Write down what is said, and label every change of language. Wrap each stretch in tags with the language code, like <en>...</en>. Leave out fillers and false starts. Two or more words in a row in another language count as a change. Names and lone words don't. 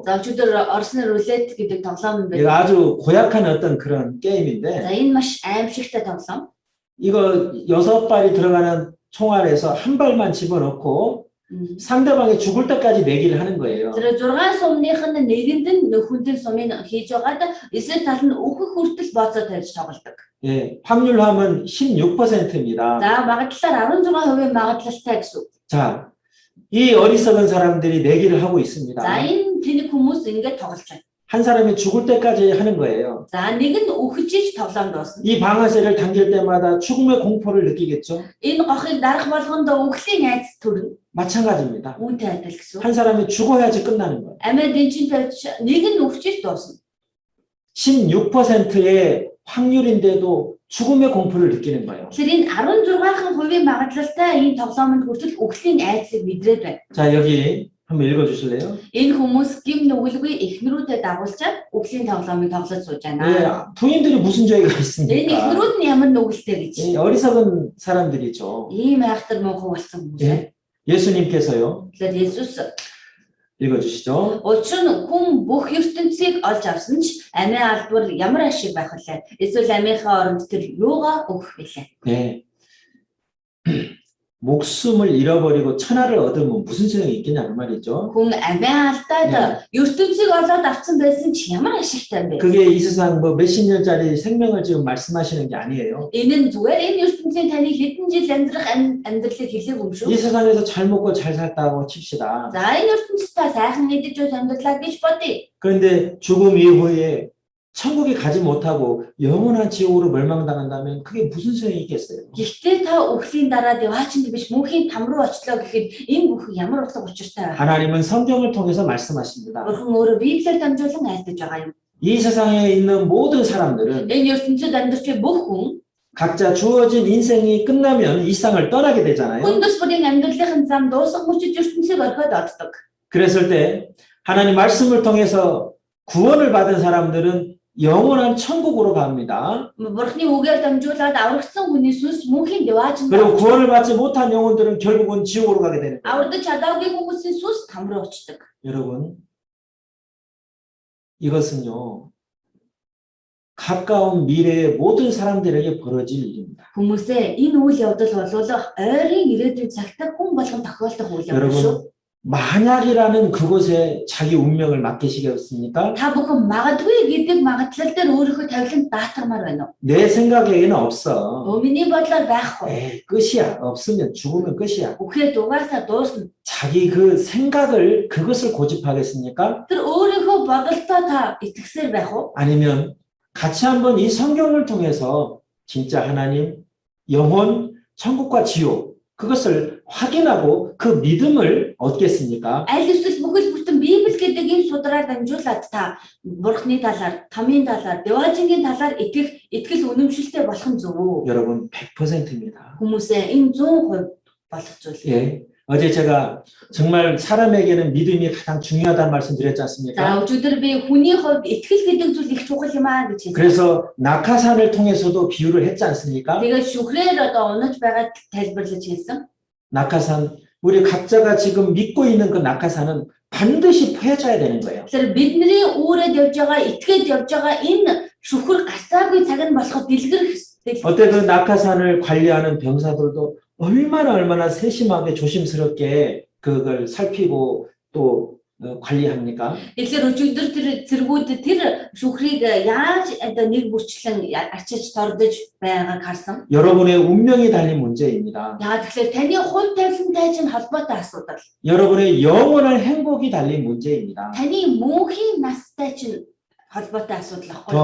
<mn>За өчигдөр Оросны рулет гэдэг тоглоом байна.</mn> <ko>이거 아주 고약한 어떤 그런 За 게임인데</ko> <mn>энэ маш аимшигтай тоглоом.</mn> <ko>이거 6발이 들어가는 총알에서 한 발만 집어넣고 상대방이 죽을 때까지 내기를 하는 거예요.</ko> <mn>Тэр 6 сумных нь нэгэнд нь хүндэн сумыг хийж байгаад эсрэг тал нь өөхөх хүртэл бооцоо тавьж тоглодог.</mn> <ko>예, 확률로 하면 16%입니다.</ko> <mn>За магадлалаар 16% магадлалтай гэсэн үг.</mn> <ko>자, 이 어리석은 사람들이 내기를 하고 있습니다.</ko> <mn>За энэ тэнэг хүмүүс ингэж тоглож байна.</mn> <ko>한 사람이 죽을 때까지 하는 거예요.</ko> <mn>За нэг нь үхэж тоглоом дуусна.</mn> <ko>이 방아쇠를 당길 때마다 죽음의 공포를 느끼겠죠.</ko> <mn>Энэ гохыг дарах болгондоо үхлийн айц төрнө.</mn> <ko>마찬가지입니다.</ko> <mn>Үүнтэй адил гэсэн.</mn> <ko>한 사람이 죽어야지 끝나는 거예요.</ko> <mn>Амиа дэнчин тавьж нэг нь үхэж дуусна.</mn> <ko>16%의 확률인데도 죽음의 공포를 느끼는 거예요.</ko> <mn>Тэгэхээр энэ 16% магадлалтай энэ тоглоомд хүртэл үхлийн айцыг мэдрээд байна.</mn> <ko>자, 여기 한번 읽어주실래요?</ko> <mn>Энэ хүмүүс гим нүгэлгүй эхнэрүүдэд дагуулчаад үхлийн тоглоомыг тоглож сууж 네, байна.</mn> <ko>부인들이 무슨 죄가 Энэ 있습니까?</ko> <mn>эхнэрүүд нь ямар нүгэлтэй гэж.</mn> <ko>어리석은 사람들이죠.</ko> <mn>Ийм айхтар муухай болсон хүмүүс.</mn> <ko>예, 예수님께서요.</ko> <mn>Тэгэхээр Есүс</mn> <ko>읽어주시죠.</ko> <mn>учир нь хүн бүх ертөнцийг олж авсан ч амиа алдвар ямар ашиг байх вэ? Эсвэл амийнхаа оронд тэр юугаа өгөх вүлээ?</mn> <ko>네. 목숨을 잃어버리고 천하를 얻으면 무슨 소용이 있겠냐 그 말이죠.</ko> <mn>Хүн амиа алдаад ертөнцийг олоод авсан байсан ч ямар ашигтай юм бэ?</mn> <ko>그게 이 세상 뭐 몇십 년짜리 생명을 지금 말씀하시는 게 아니에요.</ko> <mn>Энэ нь зүгээр энэ ертөнцийн таны хэдэн жил амьдрах амьдралыг хэлээг юм шүү.</mn> <ko>이 세상에서 잘 먹고 잘 살다고 칩시다.</ko> <mn>За энэ ертөнцид та сайхан мэдэж үз амьдралаа гэж бодъё.</mn> <ko>그런데 죽음 이후에 천국에 가지 못하고 영원한 지옥으로 멸망당한다면 그게 무슨 소용이 있겠어요?</ko> <mn>Гэхдээ та өхлийн дараад яваач нь биш мөнхийн там руу очлоо гэхэд энэ бүх ямар утга учиртай вэ?</mn> <ko>하나님은 성경을 통해서 말씀하십니다.</ko> <mn>Бурхан өөрөө Библиэр дамжуулан айлтаж байгаа юм.</mn> <ko>이 세상에 있는 모든 사람들은</ko> <mn>Энэ ертөнцид амьдарч буй бүх хүн</mn> <ko>각자 주어진 인생이 끝나면 이 세상을 떠나게 되잖아요.</ko> <mn>хүндс бүрийн амьдралын зам дуусах мөчөд ертөнцийг орхиод оддог.</mn> <ko>그랬을 때 하나님 말씀을 통해서 구원을 받은 사람들은 영원한 천국으로 갑니다.</ko> <mn>Бурханы үгээр дамжуулаад аврагдсан хүний сүнс мөнхийн деваажинд</mn> <ko>그리고 구원을 받지 못한 영혼들은 결국은 지옥으로 가게 되는 거예요.</ko> <mn>аврагдаж чадаагүй хүмүүсийн сүнс там руу очдог.</mn> <ko>여러분, 이것은요, 가까운 미래의 모든 사람들에게 벌어질 일입니다.</ko> <mn>Хүмүүсээ энэ үйл явдал болвол ойрын ирээдүйн цагта хүн болгон тохиолдох үйл явдал шүү.</mn> <ko>여러분, 만약이라는 그곳에 자기 운명을 맡기시겠습니까?</ko> <mn>Та бүхэн магадгүй гэдэг магадлал дээр өөрийнхөө тавилан даатгамаар байна уу?</mn> <ko>내 생각에는 없어.</ko> <mn>Миний бодлоор байхгүй.</mn> <ko>에이, 끝이야. 없으면 죽으면 끝이야.</ko> <mn>Үхээд угаасаа дуусна.</mn> <ko>자기 그 생각을 그것을 고집하겠습니까?</ko> <mn>Тэр өөрийнхөө бодолтой та итгэсээр байх уу?</mn> <ko>아니면 같이 한번 이 성경을 통해서 진짜 하나님, 영혼, 천국과 지옥 그것을 확인하고 그 믿음을 얻겠습니까?</ko> <mn>Аль эсвэл бүхэл бүтэн Библи гэдэг ийм судраар дамжуулаад та Бурхны талаар, тамийн талаар, деважингийн талаар итгэл үнэмшилтэй болох нь зөв үү?</mn> <ko>여러분 100%입니다.</ko> <mn>Хүмүүсээ энэ 100% болох зүйл.</mn> <ko>예. 어제 제가 정말 사람에게는 믿음이 가장 중요하다는 말씀 드렸지 За 않습니까?</ko> <mn>өчигдөр би хүний хувьд итгэл гэдэг зүйл их чухал юм аа гэж хэлсэн.</mn> <ko>그래서 낙하산을 통해서도 비유를 했지 않습니까?</ko> <mn>Тэгээд шүхрээр одоо унаж байгаад тайлбарлаж хэлсэн.</mn> <ko>낙하산, 우리 각자가 지금 믿고 있는 그 낙하산은 반드시 펴져야 되는 거예요.</ko> <mn>Тэгэхээр бидний үүрээд явж байгаа, итгээд явж байгаа энэ шүхэр гарцаагүй цаг нь болоход дэлгэрэх хэрэгтэй.</mn> <ko>어때 그 낙하산을 관리하는 병사들도 얼마나 세심하게 조심스럽게 그걸 살피고 또 관리합니까?</ko> <mn>Тэгэхээр өчигдөр тэр зэргүүд тэр шүхрийг яаж одоо нэг бүрчлэн арчиж тордож байгааг харсан.</mn> <ko>여러분의 운명이 달린 문제입니다.</ko> <mn>Яа тэгэхээр таны хувь тавилантай чинь холбоотой асуудал.</mn> <ko>여러분의 영원한 행복이 달린 문제입니다.</ko> <mn>Таны мөнхийн настай чинь холбоотой асуудал ахгүй.</mn>